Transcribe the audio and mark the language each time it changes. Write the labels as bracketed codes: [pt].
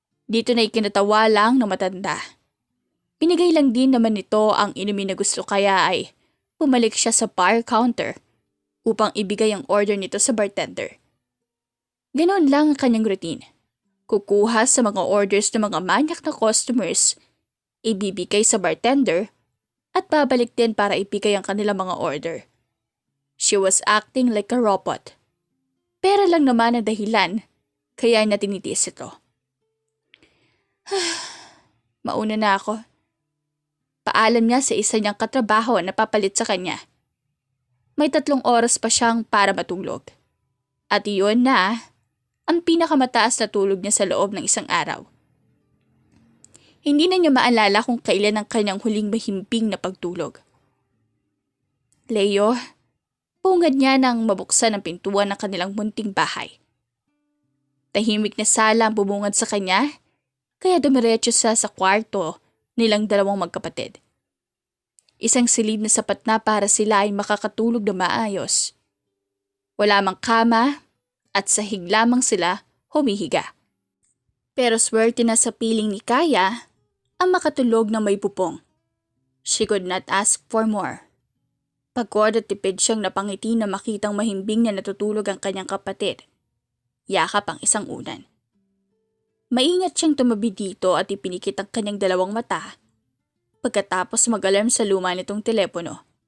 [tl] Dito na ikinatawa lang ng matanda. Binigay lang din naman nito ang inumin na gusto kaya ay bumalik siya sa bar counter upang ibigay ang order nito sa bartender. Ganoon lang ang kanyang routine. Kukuha sa mga orders ng mga manyak na customers, ibibigay sa bartender, at babalik din para ibigay ang kanilang mga order. [en] She was acting like a robot. [tl] Pera lang naman ang dahilan, kaya niya tinitis ito. Mauna na ako. Paalam niya sa isa niyang katrabaho na papalit sa kanya. May 3 oras pa siyang para matulog. At iyon na ang pinakamataas na tulog niya sa loob ng isang araw. Hindi na niya maalala kung kailan ang kanyang huling mahimping na pagtulog. Leo, pungad niya nang mabuksan ang pintuan ng kanilang munting bahay. Tahimik na sala ang bumungad sa kanya, kaya dumiretso siya sa kwarto nilang 2 magkapatid. Isang silid na sapat na para sila ay makakatulog na maayos. Wala mang kama at sahig lamang sila humihiga. Pero swerte na sa piling ni Kaya ang makatulog ng may pupong. [en] She could not ask for more. [tl] Pagod at tipid siyang napangiti na makitang mahimbing na natutulog ang kanyang kapatid. Yakap ang isang unan. Maingat siyang tumabi dito at ipinikit ang kanyang 2 mata pagkatapos mag-alarm sa luma nitong telepono.